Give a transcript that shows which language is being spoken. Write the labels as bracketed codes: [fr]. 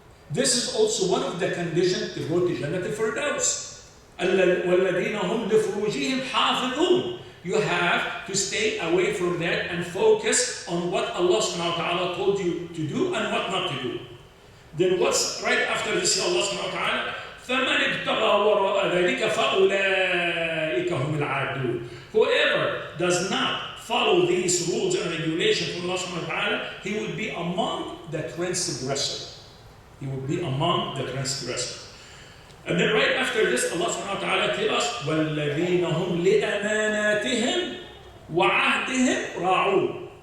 [en] This is also one of the conditions to go to Jennatul Al Firdaus. [ar] وَالَّذِينَ هُمْ لِفُرُوجِهِمْ حَافِظُونَ. [en] You have to stay away from that and focus on what Allah subhanahu wa ta'ala told you to do and what not to do. Then what's right after this? [ar] Allah subhanahu wa ta'ala, فَمَنِ ابْتَغَى وَرَاءَ ذَلِكَ فَأُولَٰئِكَ هُمُ الْعَادُونَ. [en] Whoever does not follow these rules and regulations from Allah subhanahu wa ta'ala, he will be among the transgressors. He will be among the transgressors. And then right after this, Allah subhanahu wa ta'ala tells us, [ar] وَالَّذِينَ هُمْ لِأَمَانَاتِهِمْ وَعَهْدِهِمْ رَاعُونَ.